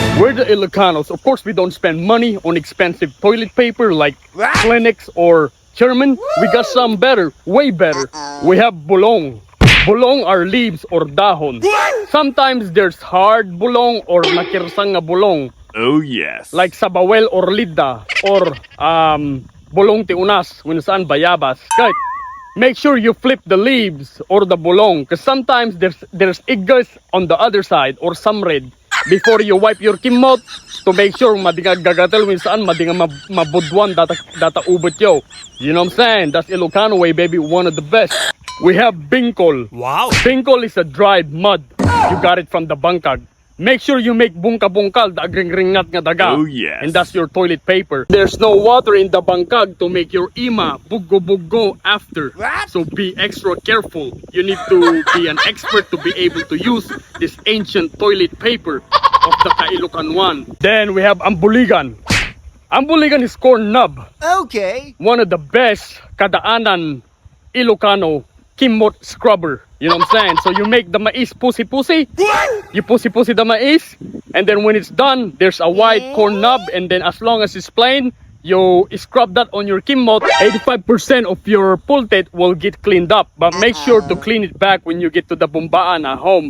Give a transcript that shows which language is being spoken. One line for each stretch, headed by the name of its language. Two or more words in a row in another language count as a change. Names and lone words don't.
English: We're the Ilocanos. Of course, we don't spend money on expensive toilet paper like Kleenex or Sherman. We got some better, way better. We have bulong. Bulong are leaves or dahon. Sometimes there's hard bulong or
Iloko: nakirsang nga bulong.
English: Oh yes. Like sabawel or lida or
Iloko: bulong tiunas kung saan bayabas.
English: Right. Make sure you flip the leaves or the bulong because sometimes there's igas on the other side or some red. Before you wipe your kimot to make sure
Iloko: madinga gagatel kung saan madinga mabudwan data ubot yo.
English: You know what I'm saying? That's Ilocano way, baby. One of the best. We have bingkol. Wow. Bingkol is a dried mud. You got it from the bangkag. Make sure you make bungka-bungkal, the
Iloko: agring-ringat nga daga.
English: Oh, yes. And that's your toilet paper. There's no water in the bangkag to make your
Iloko: ima bugo-bugo
English: after. So be extra careful. You need to be an expert to be able to use this ancient toilet paper of the Kailokan one. Then we have ambuligan. Ambuligan is corn nub. Okay. One of the best
Iloko: kadaanan Ilocano kimot
English: scrubber. You know what I'm saying? So you make the
Iloko: mais pusi-pusi.
English: You pusi-pusi the mais. And then when it's done, there's a white corn nub. And then as long as it's plain, you scrub that on your kimot. 85% of your pultet will get cleaned up. But make sure to clean it back when you get to the bumbaan at home.